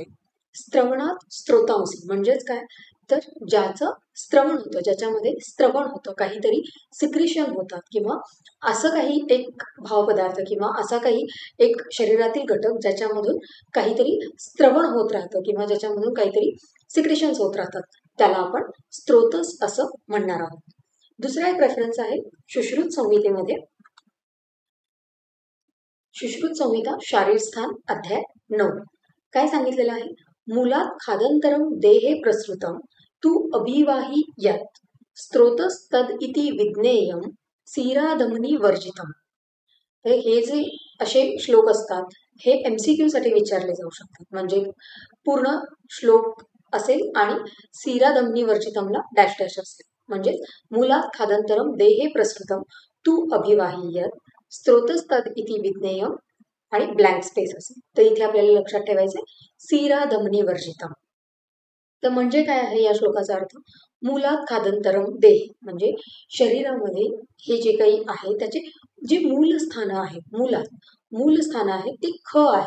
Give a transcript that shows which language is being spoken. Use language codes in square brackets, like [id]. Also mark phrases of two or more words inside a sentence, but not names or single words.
[mr] स्त्रवणात स्त्रोतांसी म्हणजेच काय? तर ज्याचं स्त्रवण होतं, ज्याच्यामध्ये स्त्रवण होतं, काहीतरी सिक्रिशन होतात किंवा असं काही एक भावपदार्थ किंवा असा काही एक शरीरातील घटक ज्याच्यामधून काहीतरी स्त्रवण होत राहतं किंवा ज्याच्यामधून काहीतरी सिक्रिशन्स होत राहतात, त्याला आपण स्त्रोतस असं म्हणणार आहोत. दुसरा एक रेफरन्स आहे सुश्रुत संहितेमध्ये. सुश्रुत संहिता शारीरस्थान अध्याय 9. काय सांगितलेलं आहे? [sa] मूलात खादंतरम देहे प्रसृतम तू अभिवाही यत् स्त्रोतस तद इति विज्ञेयम सीराधमनी वर्जितम. [mr] हे जे असे श्लोक असतात हे MCQ साठी विचारले जाऊ शकतात. म्हणजे पूर्ण श्लोक असेल आणि [sa] सीराधमनी वर्जितमला [mr] डॅश डॅश असेल. [sa] म्हणजे मूलात खादंतरम देहे प्रसृतम तू अभिवाही यत् स्त्रोतस तद इति विज्ञेयम आणि [en] blank space [sa] असेल. [mr] तर इथे आपल्याला लक्षात ठेवायचे [sa] सीराधमनी वर्जितम. [mr] तर म्हणजे काय आहे या श्लोकाचा अर्थ? [sa] मूलात खादंतरम देह [mr] म्हणजे शरीरामध्ये हे जे काही आहे त्याचे जे मूल स्थानं आहेत, मूल स्थानं आहेत ती ख आहेत.